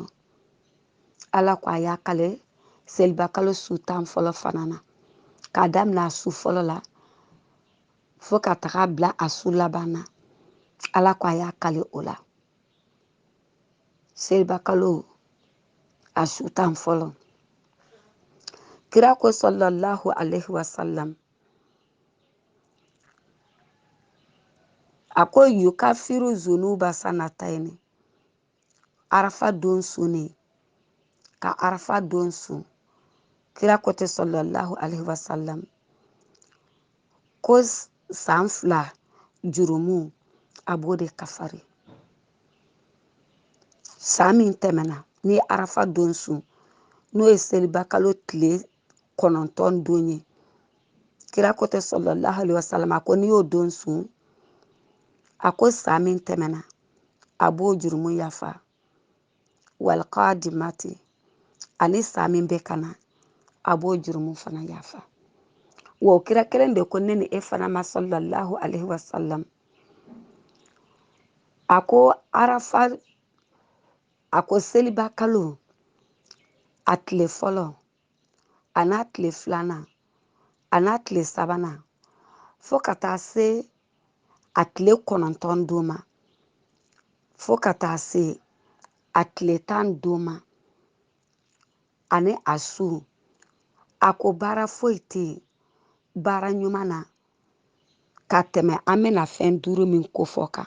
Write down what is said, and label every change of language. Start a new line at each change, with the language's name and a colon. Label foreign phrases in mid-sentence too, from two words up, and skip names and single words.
Bambara: Ala ko a y'a kale seliba kalo su 10 fɔlɔ fana na. K'a daminɛ a su fɔlɔ la fo ka taga bila a su laban na. Ala ko a y'a kale o la. Seliba kalo a su 10 fɔlɔ. Kira ko
Arabic: صلى الله عليه وسلم.
Bambara: A ko
Arabic: يكفر ذنوب سنتين.
Bambara: Arafa don su ne. Ka arafa don su. Kira ko te
Arabic: صلى الله عليه وسلم.
Bambara: Ko san 2 jurumu a b'o de kafari. San min tɛmɛna ni arafa don su n'o ye seliba kalo tile 9 don ye. Kira ko te
Arabic: صلى الله عليه وسلم
Bambara: a ko n'i y'o don su a ko san min tɛmɛna a b'o jurumu yafa.
Arabic: والقادمة
Bambara: ani san min bɛ kana a b'o jurumu fana yafa. Wa kira kelen de ko ne ni e fana ma
Arabic: صلى الله عليه وسلم.
Bambara: A ko arafa a ko seliba kalo a tile fɔlɔ a n'a tile 2nan a n'a tile 3nan fo ka taa se a tile 9 don ma fo ka taa se a tile 10 don ma ani a su a ko baara foyi tɛ yen baara ɲuman na ka tɛmɛ an bɛna fɛn 5 min kofɔ kan.